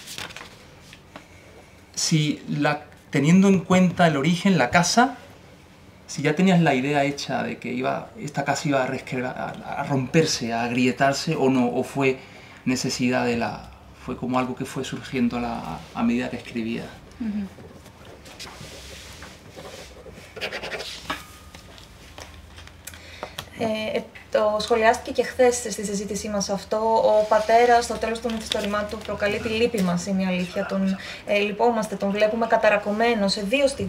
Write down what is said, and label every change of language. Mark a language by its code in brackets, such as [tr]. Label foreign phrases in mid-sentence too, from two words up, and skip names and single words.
[es] Si teniendo en cuenta el origen, la casa, si ya tenías la idea hecha de que esta casa iba a romperse, a agrietarse, o no, o fue necesidad fue como algo que fue surgiendo a medida que escribías. [el] Το σχολιάστηκε και χθες στη συζήτησή μας αυτό. Ο πατέρας στο τέλος του μυθιστορημάτου του προκαλεί τη λύπη μας, είναι η αλήθεια. Τον λυπόμαστε, τον βλέπουμε καταρακωμένο σε δύο στιγμές.